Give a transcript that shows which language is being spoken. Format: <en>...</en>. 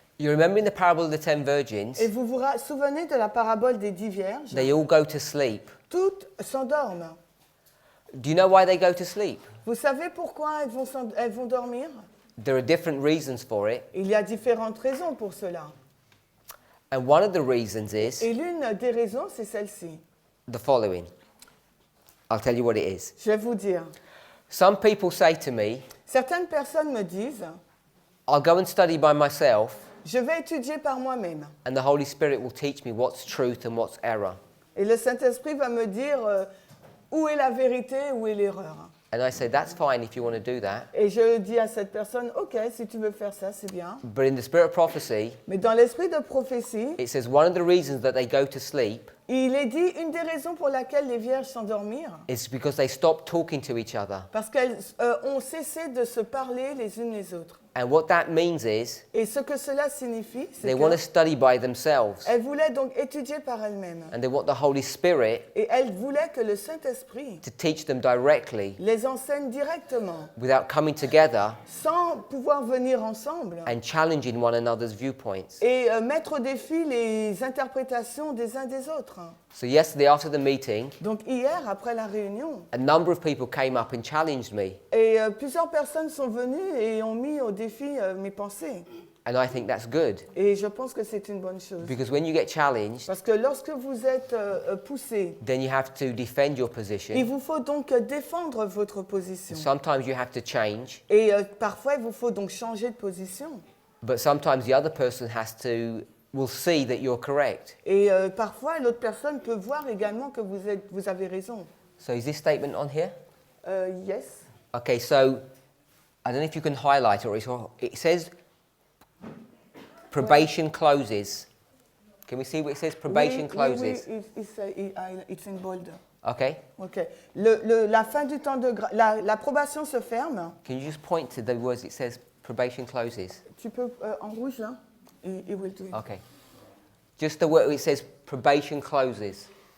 <en>You remember in the parable of the 10 virgins,</en> <fr>Et vous vous souvenez de la parabole des 10 vierges?</fr> <en>they all go to sleep.</en> <fr>Toutes s'endorment.</fr> <en>Do you know why they go to sleep?</en> <fr>Vous savez pourquoi elles vont dormir?</fr> <en>There are different reasons for it.</en> <fr>Il y a différentes raisons pour cela.</fr> <en>And one of the reasons is</en> <fr>Et l'une des raisons, c'est celle-ci.</fr> <en>the following. I'll tell you what it is.</en> <fr>Je vais vous dire.</fr> <en>Some people say to me,</en> <fr>Certaines personnes me disent,</fr> <en>I'll go and study by myself,</en> <fr>je vais étudier par moi-même.</fr> <en>and the Holy Spirit will teach me what's truth and what's error.</en> <fr>Et le Saint-Esprit va me dire où est la vérité, où est l'erreur.</fr> <en>And I say, that's fine if you want to do that.</en> <fr>Et je dis à cette personne, ok, si tu veux faire ça, c'est bien.</fr> <en>But in the spirit of prophecy,</en> <fr>Mais dans l'esprit de prophétie,</fr> <en>it says one of the reasons that they go to sleep</en> <fr>il est dit une des raisons pour laquelle les vierges s'endormirent,</fr> <en>is because they stop talking to each other.</en> <fr>parce qu'elles ont cessé de se parler les unes les autres.</fr> <en>And what that means is</en> <fr>Et ce que cela signifie, c'est</fr> <en>they want to study by themselves.</en> <fr>qu'elles voulaient donc étudier par elles-mêmes.</fr> <en>And they want the Holy Spirit</en> <fr>Et elles voulaient que le Saint-Esprit</fr> <en>to teach them directly</en> <fr>les enseigne directement,</fr> <en>without coming together</en> <fr>sans pouvoir venir ensemble</fr> <en>and challenging one another's viewpoints.</en> <fr>et mettre au défi les interprétations des uns des autres.</fr> <en>So yesterday after the meeting,</en> <fr>Donc hier, après la réunion,</fr> <en>a number of people came up and challenged me.</en> <fr>et plusieurs personnes sont venues et ont mis au défi mes pensées.</fr> <en>And I think that's good.</en> <fr>Et je pense que c'est une bonne chose.</fr> <en>Because when you get challenged,</en> <fr>Parce que lorsque vous êtes poussé,</fr> <en>then you have to defend your</en> <fr>il</fr> <en>position.</en> <fr>vous faut donc défendre votre position.</fr> <en>Sometimes you have to change,</en> <fr>Et parfois, il vous faut donc changer de position.</fr> <en>but sometimes the other person will see that you're correct.</en> <fr>Et parfois, l'autre personne peut voir également que vous avez raison.</fr> <en>So is this statement on here? Yes. Okay, so I don't know if you can highlight it, or it says probation closes. Can we see what it says? Probation closes.</en> <fr>Oui,</fr> <en>it's in bold. Okay. OK.</en> <fr>La fin du temps de grâce, la probation se ferme.</fr> <en>Can you just point to the words it says probation closes?</en> <fr>Tu peux en rouge là.</fr> <en>It will do it. Okay. Just the word it says probation closes.</en>